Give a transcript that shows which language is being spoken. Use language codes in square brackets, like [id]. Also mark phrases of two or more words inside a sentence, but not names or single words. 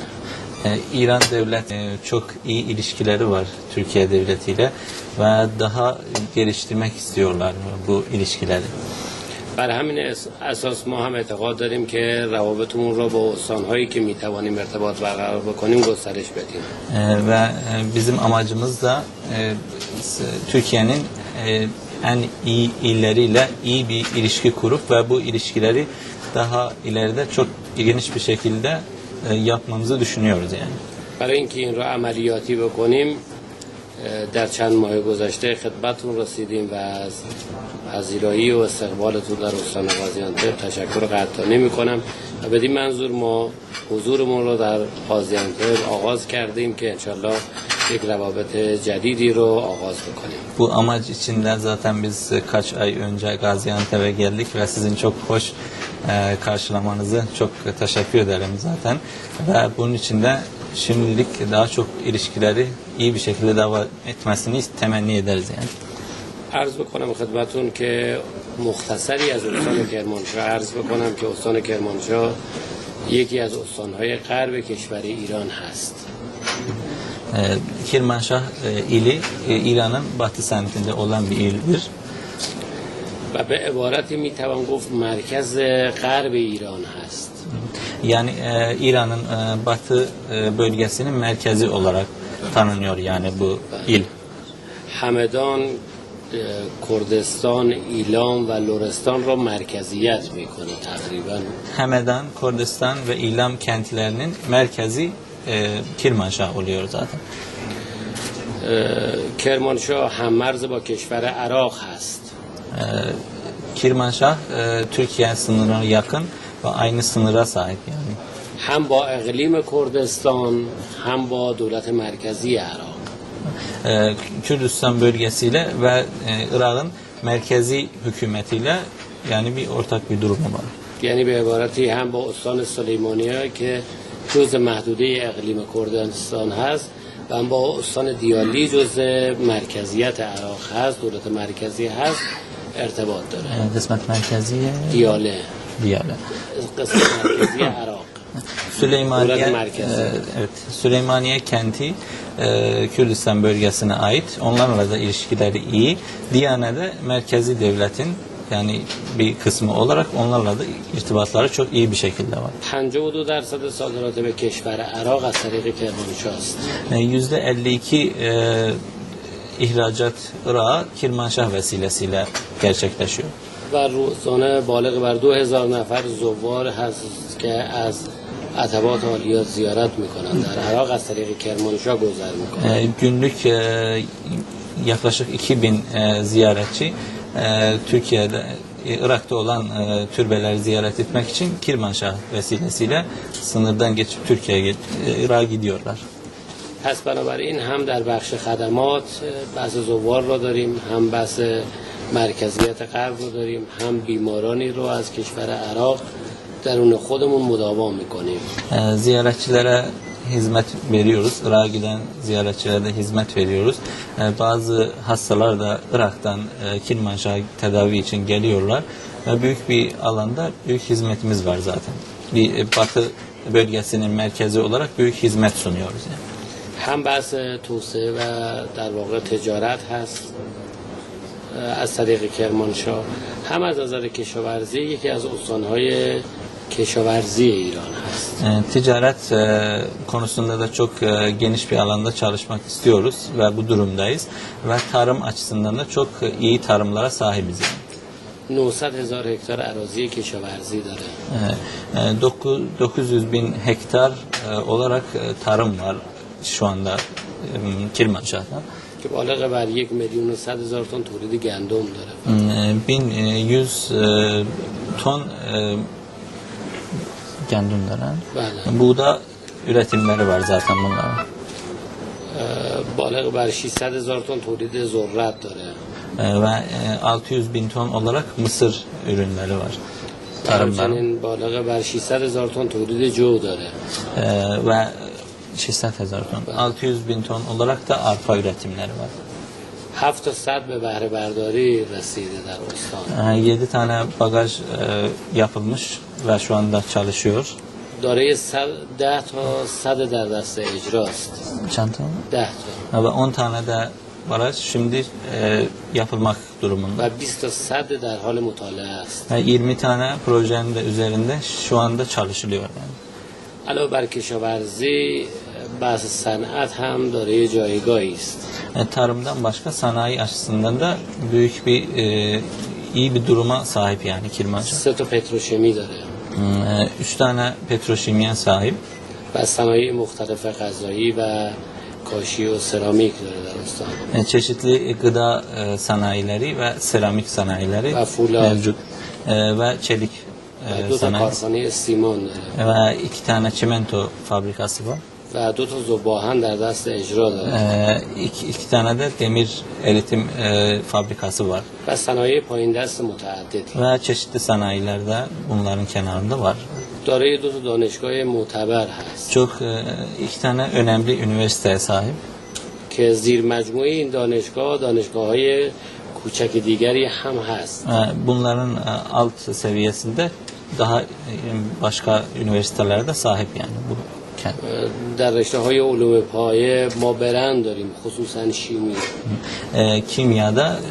[tr] İran devlet çok iyi ilişkileri var Türkiye devletiyle ve daha geliştirmek istiyorlar bu ilişkileri. [fa] بر همین اساس ما هم اعتقاد داریم که روابطمون رو با استان‌هایی که میتوانیم ارتباط برقرار بکنیم گسترش بدیم. [tr] Ve bizim amacımız da Türkiye'nin en iyi illeriyle iyi bir ilişki kurup ve bu ilişkileri daha ileride çok geniş bir şekilde yapmamızı düşünüyoruz yani. [fa] برای اینکه این رو عملیاتی بکنیم در چند ماه گذشته خدمتتون رسیدیم و از پذیرایی و استقبالتون در استان قاضیانتب تشکر قطعی می‌کنم و بدین منظور ما حضورمون رو در قاضیانتب آغاز کردیم که انشالله یک روابط جدیدی رو آغاز بکنیم. [tr] Bu amaç içinde zaten biz kaç ay önce Gaziantep'e geldik ve sizin çok hoş karşılamanızı çok teşekkür ederim zaten. Ve bunun için de şimdilik daha çok ilişkileri iyi bir şekilde devam etmesini temenni ederiz yani. [fa] عرض بکنم خدمتون که مختصری از استان کرمانشاه عرض بکنم که استان کرمانشاه یکی از استانهای غرب کشور ایران هست. [tr] Kirmanşah ili İran'ın batı semtinde olan bir ildir. [fa] و به عبارتی میتوان گفت مرکز غرب ایران هست. [tr] Yani İran'ın batı bölgesinin merkezi olarak tanınıyor yani bu il. [fa] همدان کردستان ایلام و لرستان را مرکزیت میکنه تقریبا. [tr] Hamedan, Kurdistan ve İlam kentlerinin merkezi Kirmanşah oluyor zaten. [fa] کرمانشاه هم مرز با کشور عراق هست. [tr] Kirmanşah Türkiye sınırına yakın ve aynı sınıra sahip yani. [fa] هم با اقلیم کردستان هم با دولت مرکزی عراق. [tr] Kürdistan bölgesiyle ve Irak'ın merkezi hükümetiyle yani bir ortak bir durumu var. [fa] یعنی به عبارتی هم با استان سلیمانیه که جز محدوده اقلیم کردستان هست و هم با استان دیالی جز مرکزیت عراق هست، دولت مرکزی هست، ارتباط داره. [tr] Kısmet merkezi دیاله Diyale. [fa] قسمت مرکزی عراق. [tr] Süleymaniye, Burada merkezi. evet, Süleymaniye kenti Kürdistan bölgesine ait. Onlarla da ilişkileri iyi. Diyane'de merkezi devletin yani bir kısmı olarak onlarla da irtibatları çok iyi bir şekilde var. [fa] 52% صادرات به کشور عراق از طریق کرمانشاه است. [tr] %52 ihracat Irak'a Kirmanşah vesilesiyle gerçekleşiyor. [fa] و روزانه بالغ بر 2000 نفر زوار هست که از عتبات عالیات زیارت میکنن در عراق از طریق کرمانشاه گذر میکنن. [tr] Günlük yaklaşık 2000 ziyaretçi Türkiye'de, Irak'ta olan türbeleri ziyaret etmek için Kirmanşah vesilesiyle sınırdan geçip Türkiye'ye, Irak'a gidiyorlar. [fa] پس بنابراین هم در بخش خدمات بحث زوار را داریم، هم بحث مرکزیت غرب رو داریم، هم بیمارانی رو از کشور عراق درون خودمون مداوا میکنیم. [tr] Ziyaretçilere hizmet veriyoruz. Irak'a giden ziyaretçilere de hizmet veriyoruz. Bazı hastalar da Irak'tan Kirmanşah'a tedavi için geliyorlar. Büyük bir alanda büyük hizmetimiz var zaten. Bir batı bölgesinin merkezi olarak büyük hizmet sunuyoruz yani. [fa] هم بحث توسعه و در واقع تجارت هست از طریق کرمانشاه، هم از نظر کشاورزی یکی از استانهای کشاورزی ایران هست. [tr] Ticaret konusunda da çok geniş bir alanda çalışmak istiyoruz ve bu durumdayız. Ve tarım açısından da çok iyi tarımlara sahibiz. [fa] 900,000 هکتار اراضی کشاورزی داره. [tr] 900 bin hektar olarak tarım var şu anda Kirmanşah'ta. [fa] که بالغ بر 1,100,000 تن تولید گندم داره. [tr] 1100 ton gandumlara. [fa] بله. [tr] Buğda üretimleri var zaten bunların. [fa] بالغ بر 600,000 تن تولید ذرت داره. [tr] Ve 600 bin ton olarak mısır ürünleri var. Tarımlar. [fa] همچنین بالغ بر 600,000 تن تولید جو داره. [tr] Ve 600,000 ton. 600 bin ton olarak da arpa üretimleri var. [fa] 700 به بهره برداری رسیده در استان. [tr] 7 tane bagaj yapılmış ve şu anda çalışıyor. [fa] دارای 10 تا صد در دست اجراست. [tr] Çanta mı? [fa] 10 تا. [tr] Ve 10 tane de baraj şimdi yapılmak durumunda. [fa] و 20 تا صد در حال مطالعه است. [tr] Ve 20 tane projenin de üzerinde şu anda çalışılıyor yani. [fa] علاوه بر کشاورزی بحث صنعت هم داره جایگاهی است. [tr] Tarımdan başka sanayi açısından da büyük bir iyi bir duruma sahip yani Kirmanşah. [fa] 3 تا پتروشیمی داره [tr] 3 tane petroşimya sahip. [fa] و صنایع مختلف غذایی و کاشی و سرامیک داره در استان. [tr] Çeşitli gıda sanayileri ve seramik sanayileri Ve fular. mevcut. Ve çelik [fa] و 2 تا [tr] sanayisi. [fa] کارخانه سیمان داره [tr] Ve 2 tane çimento fabrikası var. [fa] و 2 تا ذوباهن در دست اجرا داره [tr] 2 tane de demir eritim fabrikası var. [fa] و صنایع پایین دست متعددی. [tr] Ve çeşitli sanayiler de bunların kenarında var. [fa] دارای 2 تا دانشگاه معتبر هست [tr] Çok 2 tane önemli üniversiteye sahip. [fa] که زیر مجموعه این دانشگاه دانشگاه‌های کوچک دیگری هم هست. [tr] Bunların alt seviyesinde daha başka üniversitelerde sahip yani bu kent. [fa] در رشته‌های علوم پایه ما برند داریم خصوصا شیمی [tr] Kimyada